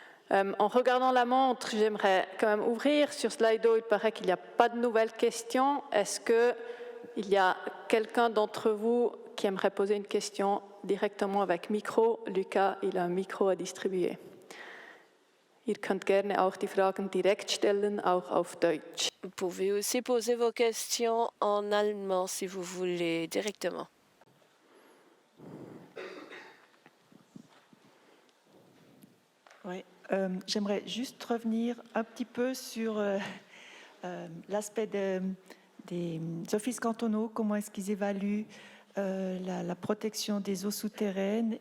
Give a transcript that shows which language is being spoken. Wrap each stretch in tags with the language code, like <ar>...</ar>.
<fr>En regardant la montre, j'aimerais quand même ouvrir. Sur Slido, il paraît qu'il n'y a pas de nouvelles questions. Est-ce qu'il y a quelqu'un d'entre vous qui aimerait poser une question directement avec micro? Lucas, il a un micro à distribuer.</fr> <de>Ihr könnt gerne auch die Fragen direkt stellen, auch auf Deutsch.</de> <fr>Vous pouvez aussi poser vos questions en allemand si vous voulez directement. Oui, j'aimerais juste revenir un petit peu sur l'aspect des offices cantonaux, comment est-ce qu'ils évaluent la protection des eaux souterraines.</fr>